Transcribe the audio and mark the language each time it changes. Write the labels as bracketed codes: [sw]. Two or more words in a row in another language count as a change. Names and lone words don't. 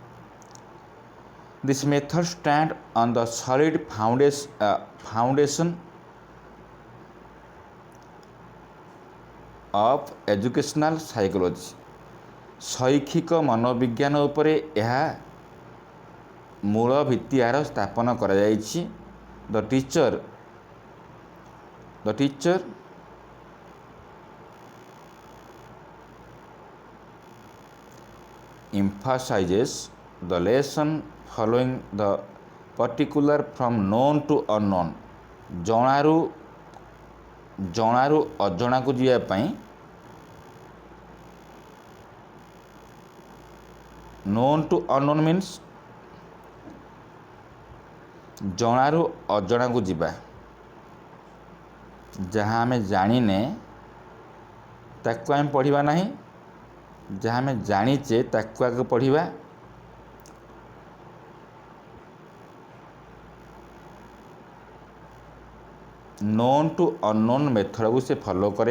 [en] This method stand on the solid foundation of educational psychology. [or] ଶୈକ୍ଷିକ ମନୋବିଜ୍ଞାନ ଉପରେ ଏହା ମୂଳ ଭିତ୍ତିଆର ସ୍ଥାପନ କରାଯାଇଛି। [en] the teacher emphasizes the lesson following the particular from known to unknown। [or] ଜଣାରୁ ଅଜଣାକୁ ଯିବା ପାଇଁ [en] known to unknown [or] means ଜଣାରୁ ଅଜଣାକୁ ଯିବା। ଯାହା ଆମେ ଜାଣିନେ ତାକୁ ଆମେ ପଢ଼ିବା ନାହିଁ, ଯାହା ଆମେ ଜାଣିଛେ ତାକୁ ଆଗ ପଢ଼ିବା। [en] known to unknown [or] ମେଥଡ଼କୁ ସେ ଫଲୋ କରେ।